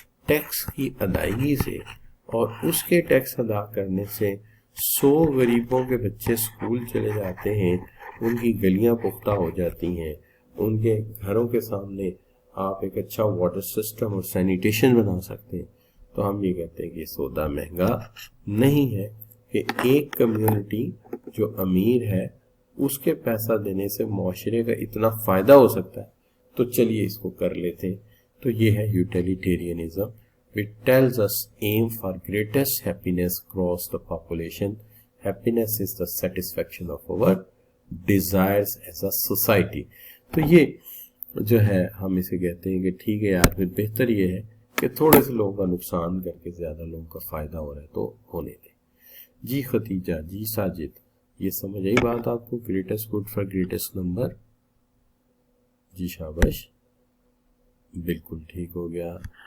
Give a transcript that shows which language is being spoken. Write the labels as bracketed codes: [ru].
[hi] Tax की अदायगी से, और उसके टैक्स अदा करने से 100 गरीबों के बच्चे स्कूल चले जाते हैं, उनकी गलियां पुख्ता हो जाती हैं, उनके घरों के सामने आप एक अच्छा वाटर सिस्टम और सैनिटेशन बना सकते हैं, तो हम ये कहते हैं कि सौदा महंगा नहीं है कि एक कम्युनिटी जो अमीर है उसके पैसा देने से मुआशरे का इतना फ़ायदा हो सकता है, तो चलिए इसको कर लेते हैं। तो ये है utilitarianism, [en] which tells us aim for greatest happiness across the population. Happiness is the satisfaction of our desires as a society. [hi] तो ये जो है हम इसे कहते हैं कि ठीक है यार, फिर बेहतर ये है कि थोड़े से लोगों का नुकसान करके ज़्यादा लोगों का फ़ायदा हो रहा है तो होने दें। जी खतीजा, जी साजिद, ये समझ आई बात आपको? [en] greatest good for greatest number, [hi] जी शाबाश, बिल्कुल ठीक हो गया।